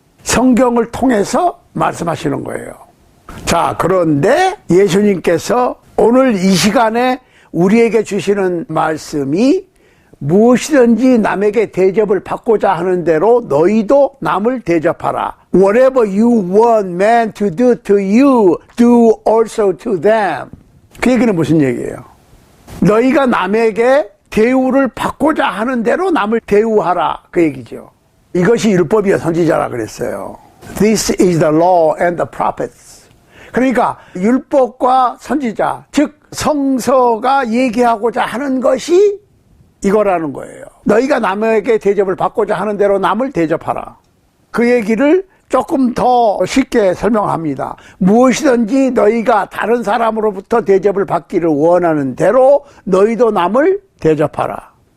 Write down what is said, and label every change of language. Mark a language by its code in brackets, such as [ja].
[ko] 성경을 통해서 말씀하시는 거예요. 자, 그런데 예수님께서 오늘 이 시간에 우리에게 주시는 말씀이 무엇이든지 남에게 대접을 받고자 하는 대로 너희도 남을 대접하라. [en] Whatever you want man to do to you, do also to them. [ko] 그 얘기는 무슨 얘기예요? 너희가 남에게 대우를 받고자 하는 대로 남을 대우하라, 그 얘기죠. 이것이 율법이요 선지자라 그랬어요. [en] This is the law and the prophets. [ko] 그러니까 율법과 선지자, 즉 성서가 얘기하고자 하는 것이 이거라는 거예요. 너희가 남에게 대접을 받고자 하는 대로 남을 대접하라. 그 얘기를 조금 더 쉽게 설명합니다. 무엇이든지 너희가 다른 사람으로부터 대접을 받기를 원하는 대로 너희도 남을 대접하라.